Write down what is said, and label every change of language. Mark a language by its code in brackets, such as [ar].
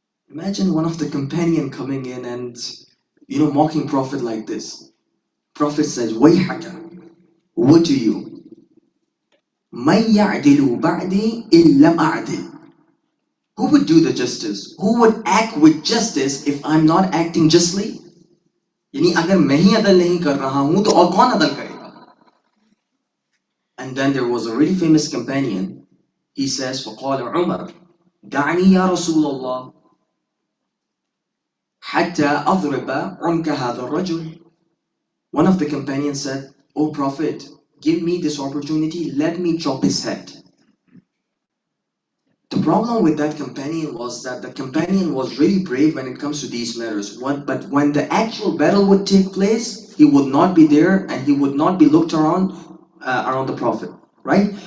[en] Imagine one of the companion coming in and mocking Prophet like this. Prophet says, وَيْحَكَ, woe to you. [ar] مَنْ يَعْدِلُ بَعْدِي إِن لَمْ أَعْدِلْ. [en] Who would do the justice? Who would act with justice if I'm not acting justly? [hi] यानी अगर मैं ही अदल नहीं कर रहा हूं तो और कौन अदल करेगा? [en] And then there was a really famous companion. He says, [ar] فقال عمر دعني يا رسول الله حتى أضرب عنك هذا الرجل. [en] One of the companions said, "O Prophet, give me this opportunity, let me chop his head." The problem with that companion was that the companion was really brave when it comes to these matters. But when the actual battle would take place, he would not be there and he would not be looked around the Prophet, right?